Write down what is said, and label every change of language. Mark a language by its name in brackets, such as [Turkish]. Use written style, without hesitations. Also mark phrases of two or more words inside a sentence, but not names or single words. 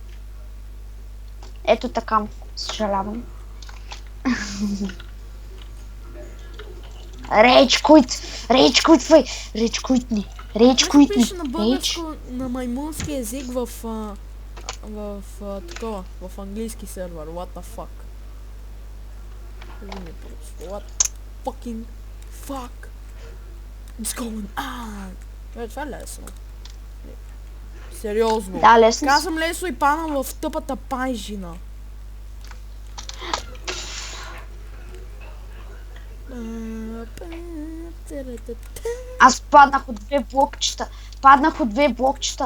[Bulgarian] Ето така. Съжалявам. Рейджкуитвай! Рейджкуитни! Пише на българско, на маймунски език в такова, в английски сервер. [English] What the fuck? What fucking fuck? What's going on? [Bulgarian] Това е лесно. Сериозно. Да, лесно. Казвам лесно и падам в тъпата пайжина. Аз паднах от две блокчета.